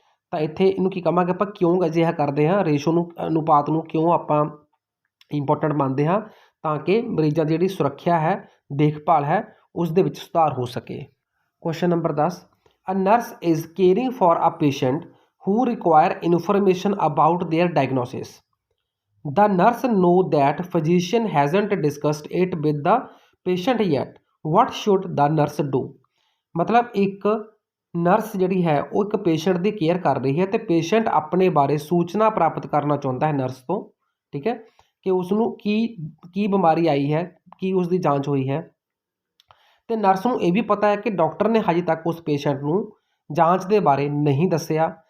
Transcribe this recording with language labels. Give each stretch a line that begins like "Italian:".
Punjabi: ਤਾਂ ਇੱਥੇ ਇਹਨੂੰ ਕੀ ਕਹਾਂਗੇ ਆਪਾਂ, ਕਿਉਂ ਅਜਿਹਾ ਕਰਦੇ ਹਾਂ, ਰੇਸ਼ੋ ਨੂੰ, ਅਨੁਪਾਤ ਨੂੰ ਕਿਉਂ ਆਪਾਂ ਇੰਪੋਰਟੈਂਟ ਮੰਨਦੇ ਹਾਂ, ਤਾਂ ਕਿ ਮਰੀਜ਼ਾਂ ਦੀ ਜਿਹੜੀ ਸੁਰੱਖਿਆ ਹੈ, ਦੇਖਭਾਲ ਹੈ, ਉਸ ਦੇ ਵਿੱਚ ਸੁਧਾਰ ਹੋ ਸਕੇ।
English: Question number 10, a nurse is caring for a patient who require information about their diagnosis. The nurse know that physician hasn't discussed it with the patient yet. What should the nurse do?
Punjabi: ਮਤਲਬ ਇੱਕ nurse ਜਿਹੜੀ ਹੈ ਉਹ ਇੱਕ patient ਦੀ care ਕਰ ਰਹੀ ਹੈ ਅਤੇ ਪੇਸ਼ੈਂਟ ਆਪਣੇ ਬਾਰੇ ਸੂਚਨਾ ਪ੍ਰਾਪਤ ਕਰਨਾ ਚਾਹੁੰਦਾ ਹੈ ਨਰਸ ਤੋਂ। ਠੀਕ ਹੈ, ਕਿ ਉਸ ਨੂੰ ਕੀ ਬਿਮਾਰੀ ਆਈ ਹੈ, ਕੀ ਉਸ ਦੀ ਜਾਂਚ ਹੋਈ ਹੈ, ਅਤੇ ਨਰਸ ਨੂੰ ਇਹ ਵੀ ਪਤਾ ਹੈ ਕਿ ਡਾਕਟਰ ਨੇ ਹਜੇ ਤੱਕ ਉਸ ਪੇਸ਼ੈਂਟ ਨੂੰ ਜਾਂਚ ਦੇ ਬਾਰੇ ਨਹੀਂ ਦੱਸਿਆ।